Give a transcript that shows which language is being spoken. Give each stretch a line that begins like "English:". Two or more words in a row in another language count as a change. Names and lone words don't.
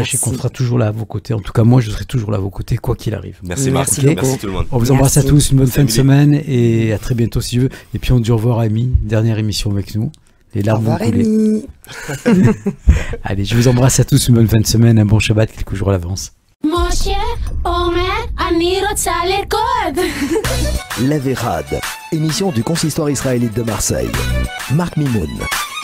French: Sachez qu'on sera toujours là à vos côtés. En tout cas, moi, je serai toujours là à vos côtés, quoi qu'il arrive. Merci Marc. Merci beaucoup. Merci tout le monde. On vous embrasse à tous. Une bonne fin de Emily. semaine et à très bientôt si Dieu. Et puis on dit au revoir à Amy. Dernière émission avec nous. Les Au larmes vont revoir, couler. Amy. Allez, je vous embrasse à tous. Une bonne fin de semaine. Un bon Shabbat, quelques jours à l'avance.
Hebrew: משה אומר, אני רוצה לרקוד.
French: L'Averad, émission du consistoire israélite de Marseille. Marc Mimoun.